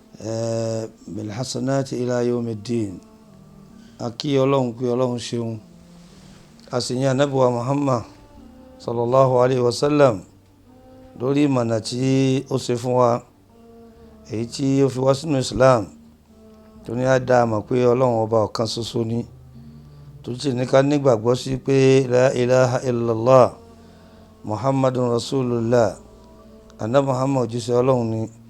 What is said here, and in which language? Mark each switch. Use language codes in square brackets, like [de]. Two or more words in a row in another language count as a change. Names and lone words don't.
[ar] eh, بالحسنات إلى يوم الدين. [yo] A kí Ọlọ́run pé Ọlọ́run ṣeun. A sì yìn Ànábì wa Muhammad [ar] صلى الله عليه وسلم [yo] lórí ìmọ̀nà tí ó ṣe fún wa, èyí tí ó fi wá sínú Islam, tó ní a dá a mọ̀ pé Ọlọ́run ọba ọ̀kan ṣoṣo ni, tó sì ní ká nígbàgbọ́ sí pé [ar] لا إله إلا الله محمد رسول الله, [yo] Ànábì Muhammad òjíṣẹ́ Ọlọ́run ni.